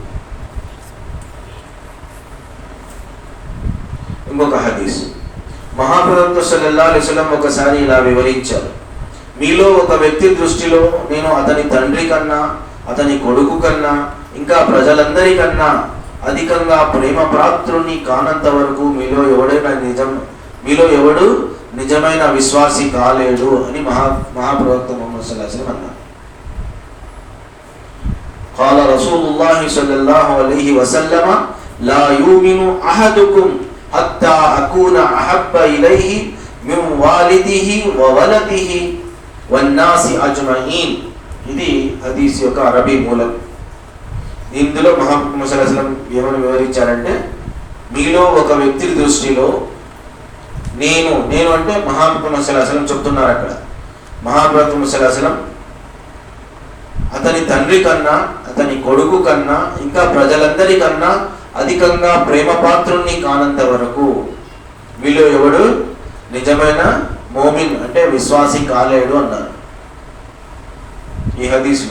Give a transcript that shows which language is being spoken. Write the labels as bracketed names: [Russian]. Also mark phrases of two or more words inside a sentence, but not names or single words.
[Telugu] ఇంకొక హదీస్ మహాప్రవక్త [Arabic] صلى الله عليه وسلم [Telugu] ఒకసారి ఇలా వివరించారు, మీలో ఒక వ్యక్తి దృష్టిలో నేను అతని తండ్రి కన్నా, అతని కొడుకు కన్నా, ఇంకా ప్రజలందరికన్నా అధికంగా ప్రేమ పాత్రుని కానంత వరకు మీలో ఎవడు నిజమైన విశ్వాసి కాలేడు అని మహాప్రవక్త ముహమ్మద్ [Arabic] صلى الله عليه وسلم [Telugu] అన్నారు. [Arabic] قال رسول الله صلى الله عليه وسلم لا يؤمن أحدكم حتى أكون أحب إليه من والده وولده والناس أجمعين. [Telugu] ఇది హదీస్ యొక్క అరబీ మూలం. ఇందులో మహాప్రవక్త [Arabic] صلى الله عليه وسلم [Telugu] ఏమని వివరించారంటే, మీలో ఒక వ్యక్తి దృష్టిలో నేను అంటే మహాప్రవక్త [Arabic] صلى الله عليه وسلم [Telugu] చెప్తున్నారు. అక్కడ మహాప్రవక్త [Arabic] صلى الله عليه وسلم [Telugu] అతని తండ్రి కన్నా, అతని కొడుకు కన్నా ఇంకా ప్రజలందరికన్నా అధికంగా ప్రేమ పాత్రుణ్ణి కానంత వరకు వీళ్ళు ఎవడు నిజమైన మోమిన్ అంటే విశ్వాసి కాలేడు అన్నారు ఈ హదీస్లో.